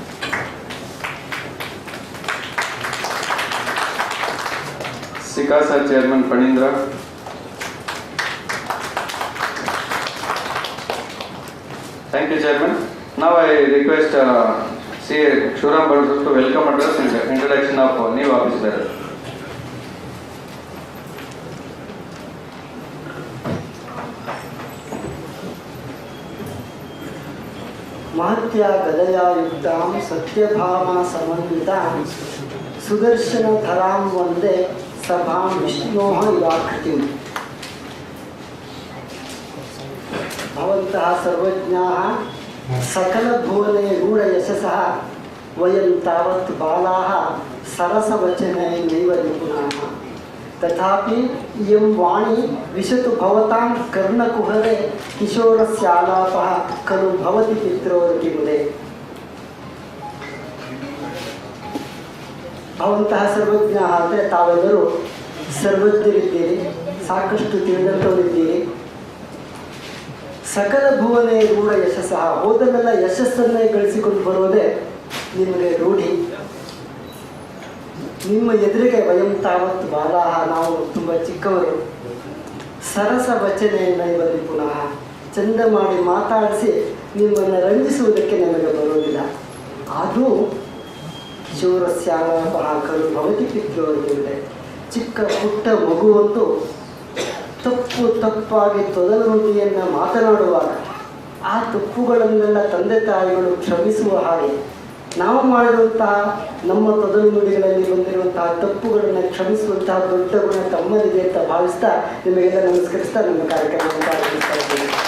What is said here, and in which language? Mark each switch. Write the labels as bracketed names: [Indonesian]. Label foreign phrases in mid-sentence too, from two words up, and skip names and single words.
[English] Sikasa Chairman Panindra, thank you Chairman. Now I request C.A. Shivram Bhatt to welcome address and introduction of new office bearer. [Sanskrit] महत्या गदया युक्तां सत्यभामा समन्वितां सुदर्शनधरां वन्दे सभां विष्णोः इवाकृतिम्। भवन्तः सर्वज्ञाः सकलभुवने गूढयशसः वयं तावत् बालाः सरसवचने नैव निपुणाः। तथापि इयं वाणी विशतु भवतां कर्णकुहरे किशोरस्यालापः खलु भवति पित्रोर्किमुदे। ಭವಂತಹ ಸರ್ವಜ್ಞ [Kannada] ಅಂದರೆ ತಾವೆಲ್ಲರೂ ಸರ್ವಜ್ಞರಿದ್ದೀರಿ, ಸಾಕಷ್ಟು ತಿಳಿದಂಥವರಿದ್ದೀರಿ. [Sanskrit] ಸಕಲ ಭುವನೇ ರೂಢ ಯಶಸ್ಸಃ, [Kannada] ಹೋದಲ್ಲೆಲ್ಲ ಯಶಸ್ಸನ್ನೇ ಗಳಿಸಿಕೊಂಡು ಬರುವುದೇ ನಿಮಗೆ ರೂಢಿ. ನಿಮ್ಮ ಎದುರಿಗೆ [Sanskrit] ವಯಂ ತಾವತ್ತು ಬಾಲಾಹ, [Kannada] ನಾವು ತುಂಬ ಚಿಕ್ಕವರು. ಸರಸ ವಚನೆಯನ್ನು ಇವಲ್ಲಿ ಪುನಃ ಚಂದ ಮಾಡಿ ಮಾತಾಡಿಸಿ ನಿಮ್ಮನ್ನು ರಂಜಿಸುವುದಕ್ಕೆ ನಮಗೆ ಬರುವುದಿಲ್ಲ. [Sanskrit] ಅದು ಕಿಶೋರಸ್ಯಾಲಾಪಃ ಖಲು ಭವತಿ ಪಿತ್ರೋರ್ಕಿಮುದೆ. [Kannada] ಚಿಕ್ಕ ಪುಟ್ಟ ಮಗುವೊಂದು ತಪ್ಪಾಗಿ ತೊದಲು ನುಡಿಯನ್ನು ಮಾತನಾಡುವಾಗ ಆ ತಪ್ಪುಗಳನ್ನೆಲ್ಲ ತಂದೆ ತಾಯಿಗಳು ಕ್ಷಮಿಸುವ ಹಾಗೆ ನಾವು ಮಾಡಿರುವಂತಹ ನಮ್ಮ ತೊದಲು ನುಡಿಗಳಲ್ಲಿ ಬಂದಿರುವಂತಹ ತಪ್ಪುಗಳನ್ನು ಕ್ಷಮಿಸುವಂತಹ ದೊಡ್ಡ ಗುಣ ತಮ್ಮಲ್ಲಿದೆ ಅಂತ ಭಾವಿಸ್ತಾ ನಿಮಗೆಲ್ಲ ನಮಸ್ಕರಿಸ್ತಾ ನಮ್ಮ ಕಾರ್ಯಕ್ರಮವನ್ನು ಪ್ರಾರಂಭಿಸ್ತಾ ಇದ್ದೇನೆ.